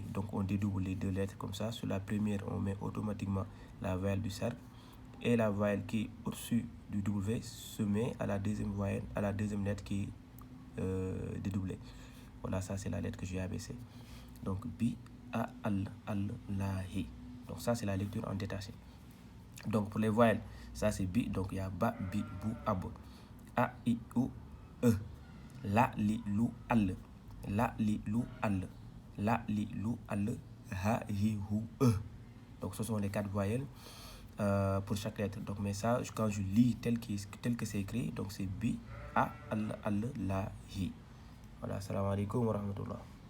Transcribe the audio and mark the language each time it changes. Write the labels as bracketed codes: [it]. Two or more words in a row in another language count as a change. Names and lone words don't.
[fr] Donc on dédouble les deux lettres comme ça. Sur la première on met automatiquement la voyelle du cercle et la voyelle qui est au-dessus du W se met à la deuxième voyelle, à la deuxième lettre qui est dédoublée. Voilà, ça c'est la lettre que j'ai abaissée. Donc bi, a, al, la, hi. Donc ça c'est la lecture en détaché. Donc pour les voyelles, ça c'est bi, donc il y a ba, bi, bu, ab. A, i, u, e. La, li, lu, al. La, li, lu, al. La, li, lu, al. Ha, hi, hu, e. Donc ce sont les 4 voyelles pour chaque lettre. Donc mais ça, quand je lis tel que c'est écrit, donc c'est bi, a, al, la, hi. Voilà, [ar] سلام عليكم ورحمة الله.